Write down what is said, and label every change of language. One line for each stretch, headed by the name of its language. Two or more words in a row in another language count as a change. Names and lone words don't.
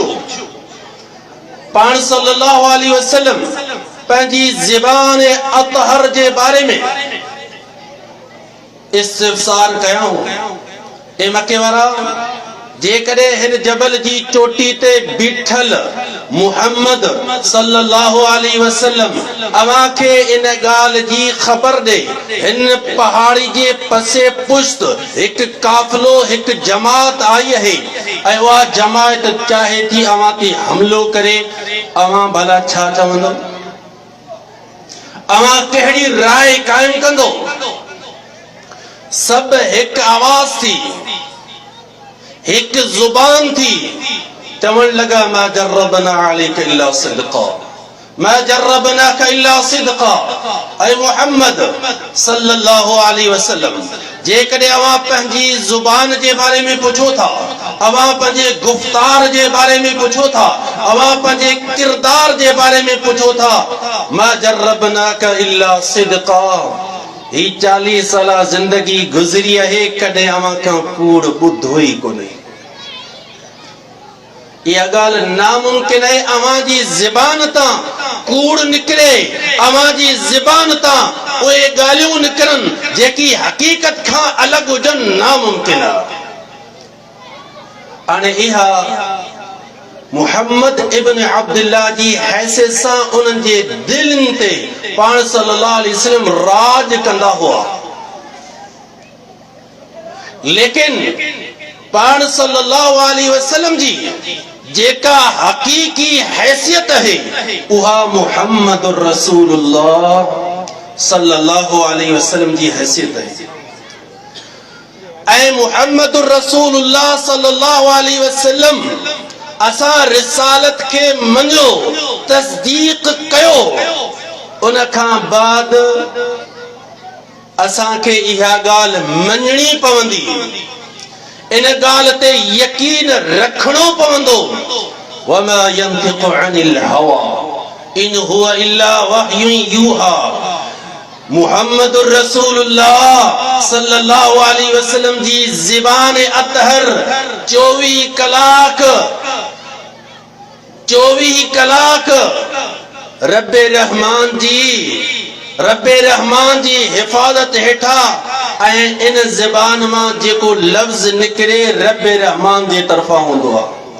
Sindhi: पाण
Arabic: صلى الله عليه وسلم
Sindhi: पंहिंजी ज़बान अतहर जे बारे में इस्तिफ़सार कयाऊं, ए मके वारा, जेकॾहिं हिन जबल जी चोटी ते बीठल मुहम्मद
Arabic: صلى الله عليه وسلم
Sindhi: अवां खे इन ॻाल्हि जी ख़बर ॾे, हिन पहाड़ी जे पसे पुश्त हिकु काफ़िलो, हिकु जमात आई आहे ऐं उहा जमात चाहे थी अवां ते हमिलो करे, अवां भला छा चवंदो? अवां कहिड़ी राय क़ाइमु कंदो? सब एक आवाज थी, एक जुबान थी, चवण लगा
Arabic: ما جربنا عليك إلا صدقا، ما جربناك إلا صدقا
Sindhi: ऐ मुहम्मद
Arabic: صلى الله عليه وسلم
Sindhi: जेकॾहिं अवां पंहिंजी ज़ुबान जे बारे में पुछो था, अवां पंहिंजे गुफ्तार जे बारे में पुछो था, अवां पंहिंजे किरदार जे बारे में पुछो था,
Arabic: ما جربناك إلا صدقا,
Sindhi: ही 40 साल जिंदगी गुज़री आहे, कॾहिं अवां खां कूड़ ॿुधो ई कोन्हे। इहा ॻाल्हि नामुमकिन आहे अवां जी ज़बान तां कूड़ निकिरे, अवां जी ज़बान तां उहे ॻाल्हियूं निकिरनि जेकी हक़ीक़त खां अलॻि हुजनि, नामुमकिन आहे। हाणे इहा मुहम्मद इब्न अब्दुल्लाह जी हैसियत सां उन्हनि जे दिलनि ते पाण
Arabic: صلى الله عليه وسلم
Sindhi: राज कंदा हुआ, लेकिन पाण
Arabic: صلى الله عليه وسلم
Sindhi: जी जेका हकीकी हैसियत है उहा
Arabic: محمد رسول الله صلى الله عليه وسلم
Sindhi: जी हैसियत है। ऐं
Arabic: محمد رسول الله صلى الله عليه وسلم
Sindhi: असां रिसालत खे मञो, तस्दीक कयो, उन खां बाद असांखे इहा ॻाल्हि मञणी पवंदी, इन ॻाल्हि ते यकीन रखणो पवंदो।
Arabic: وما ينطق عن الهوى إن هو إلا وحي يوحى. محمد رسول الله صلى الله عليه وسلم
Sindhi: जी ज़बान अतहर 24 कलाक रब्बे रहमान जी हिफाज़त हेठा ऐं इन ज़बान मां जेको लफ्ज़ निकिरे रब्बे रहमान जे तरफ़ां हूंदो आहे।